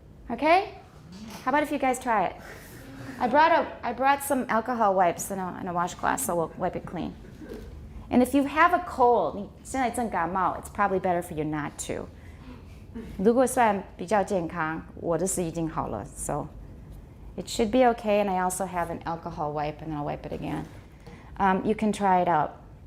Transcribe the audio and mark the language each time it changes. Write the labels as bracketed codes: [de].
[en] Okay? How about if you guys try it? I brought some alcohol wipes in a washcloth, so we'll wipe it clean. And if you have a cold, [zh] 现在正感冒, [en] it's probably better for you not to. [zh] 如果算比较健康，我的是已经好了, [en] so it should be okay. And I also have an alcohol wipe, and then I'll wipe it again. You can try it out.